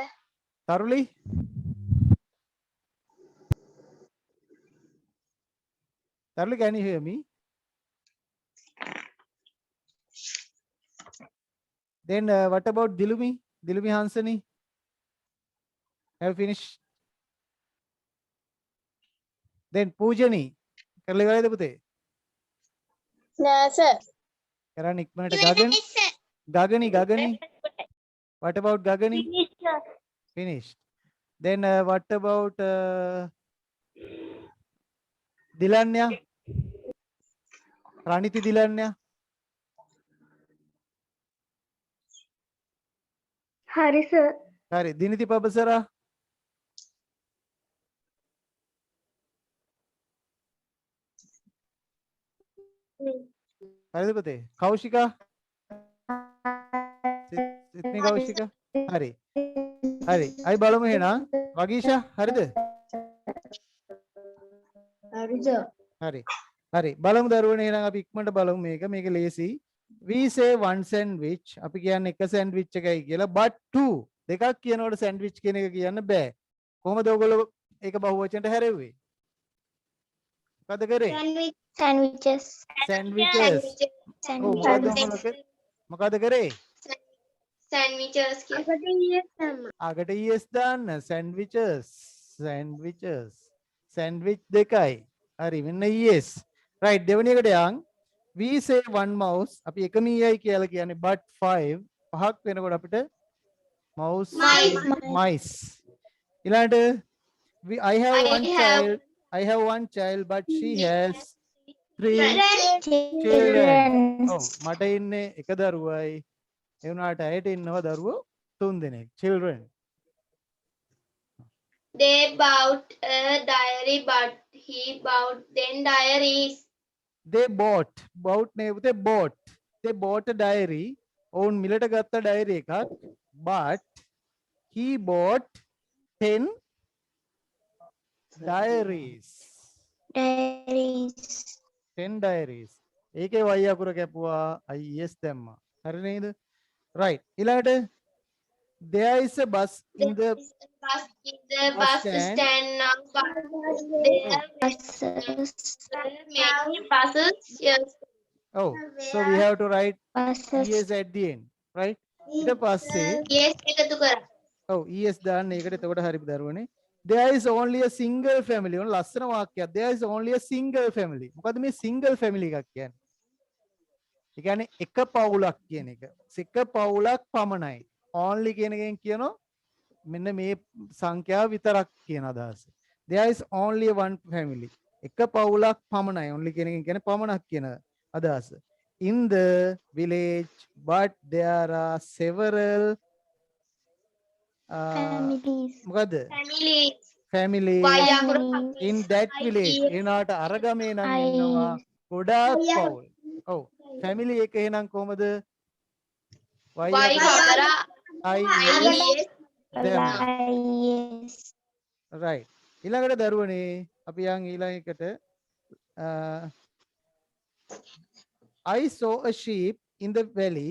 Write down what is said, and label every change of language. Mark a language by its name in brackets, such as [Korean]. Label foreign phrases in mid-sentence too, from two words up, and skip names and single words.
[English] taruli taruli can you hear me then what about dilumi hansani have you finished then Pujani [Sinhala] කරලා ඉවරයිද පුතේ නෑ සර් කරන්න ඉක්මනට ගගනි [English] what about [Sinhala] gagani [English] finish sir finished then what about dilanya raniti dilanya [Sinhala] හරි සර් hari diniti pabasara හරිද පුතේ කෞශිකා සිත්නි කෞශිකා හරි හරි අයි බලමු එහෙනම් වගීෂා හරිද හරි සර් හරි හරි බලමු දරුවනේ එහෙනම් අපි ඉක්මනට බලමු මේක ලේසි [English] we say one sandwich [Sinhala] අපි කියන්නේ එක sandwich එකයි කියලා [English] but two [Sinhala] දෙකක් කියනකොට sandwich කියන එක කියන්න බෑ කොහොමද ඔයගොල්ලෝ ඒක බහුවචනට හැරෙව්වේ මොකද කරේ [English] sandwiches [Sinhala] මොකද කරේ [English] sandwiches [Sinhala] අගට es දාන්න sandwich දෙකයි හරි මෙන්න [English] es right [Sinhala] දෙවෙනි එකට යන් [English] we say one mouse [Sinhala] අපි එක මීයයි කියලා කියන්නේ [English] but five [Sinhala] පහක් වෙනකොට අපිට [English] mice ඊළඟට I have one child but she has three children [Sinhala] මට ඉන්නේ එක දරුවයි ඒ වුණාට ඇයට ඉන්නවා දරුවෝ තුන් දෙනෙක් [English] children they bought a diary but he bought 10 diaries they bought [Sinhala] නේ පුතේ [English] they bought a diary [Sinhala] ඔවුන් මිලට ගත්ත ඩයරි එකක් [English] but he bought 10 diaries 10 diaries [Sinhala] ඒකේ y අකුර කැපුවා is දැම්මා හරි නේද [English] right ඊළඟට there is a bus in the bus stand now but there many buses yes oh so we have to write es at the end right [Sinhala] ඊට පස්සේ yes එකතු කරා ඔව් es දාන්න ඒකට එතකොට හරි දරුවනේ [English] there is only a single family. [Sinhala] ඔන්න ලස්සන වාක්‍යයක්. [English] There is only a single family. [Sinhala] මොකද්ද මේ [English] single family [Sinhala] එකක් කියන්නේ? ඒ කියන්නේ එක පවුලක් කියන එක. එක පවුලක් පමණයි. only කියන එකෙන් කියනවා මෙන්න මේ සංඛ්‍යාව විතරක් කියන අදහස. [English] There is only one family. [Sinhala] එක පවුලක් පමණයි. only කියන එකෙන් කියන්නේ පමණක් කියන අදහස. [English] In the village, but there are several families. [Sinhala] මොකද්ද? [English] family families Families. in that village. [Sinhala] එනාට අරගමේ නම් ඉන්නවා ගොඩාක් පවුල්. ඔව්. family එක එහෙනම් කොහමද? y හතර [English] I Yes. right. [Sinhala] ඊළඟට දරුවනේ අපි යන් ඊළඟ එකට [English] I saw a sheep in the valley.